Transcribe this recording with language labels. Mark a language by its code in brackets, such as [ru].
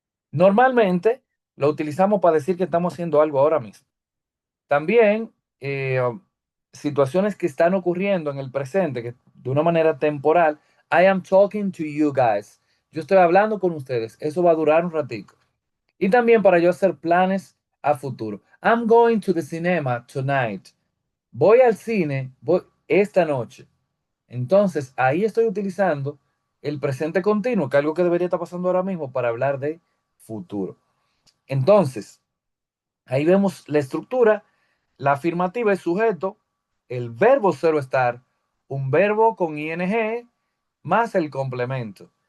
[es] Normalmente lo utilizamos para decir que estamos haciendo algo ahora mismo. También situaciones que están ocurriendo en el presente, que de una manera temporal. [en] I am talking to you guys. [es] Yo estoy hablando con ustedes. Eso va a durar un ratico. Y también para yo hacer planes a futuro. [en] I'm going to the cinema tonight. [es] Voy al cine esta noche. Entonces, ahí estoy utilizando el presente continuo, que es algo que debería estar pasando ahora mismo para hablar de futuro. Entonces, ahí vemos la estructura. La afirmativa es sujeto, el verbo cero estar, un verbo con ing más el complemento.